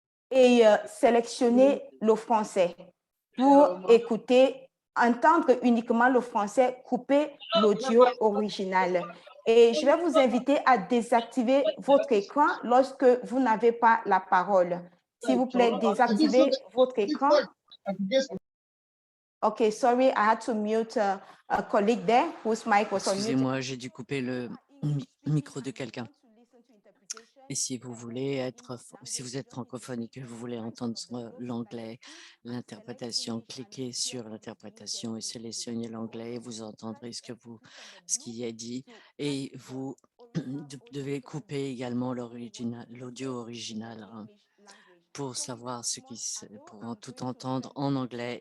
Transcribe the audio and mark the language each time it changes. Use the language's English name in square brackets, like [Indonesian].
[French] Et sélectionner le français pour écouter, entendre uniquement le français, couper l'audio original. Et je vais vous inviter à désactiver votre écran lorsque vous n'avez pas la parole. S'il vous plaît, désactivez votre écran. [English] Okay, sorry, I had to mute a colleague there whose mic was on mute. [French] Excusez-moi, j'ai dû couper le micro de quelqu'un. Et si vous êtes francophone et que vous voulez entendre l'anglais, l'interprétation, cliquez sur l'interprétation et sélectionnez l'anglais. Vous entendrez ce qui est dit, et vous devez couper également l'audio original, hein, pour savoir pour tout entendre en anglais.